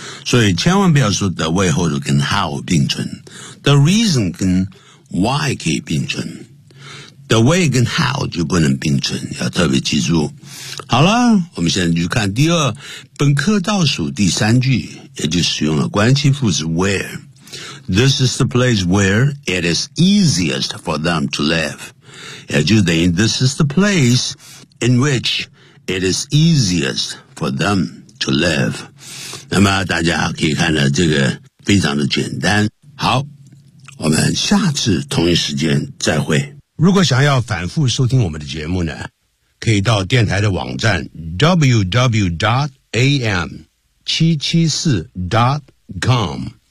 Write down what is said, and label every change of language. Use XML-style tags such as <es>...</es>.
<zh>所以千万不要说 the way 或者跟 how 并存， the reason 跟 why 可以并存， the way 跟 how 就不能并存，要特别记住。好了，我们现在就看第二本课倒数第三句，也就使用了关系副词 where。</zh> <en>This is the place where it is easiest for them to live，</en> <zh>也就等于</zh> <en>This is the place in which it is easiest for them to live。</en> <zh>那么大家可以看到这个非常的简单。好，我们下次同一时间再会。如果想要反复收听我们的节目呢，可以到电台的网站 www.am774.com。</zh>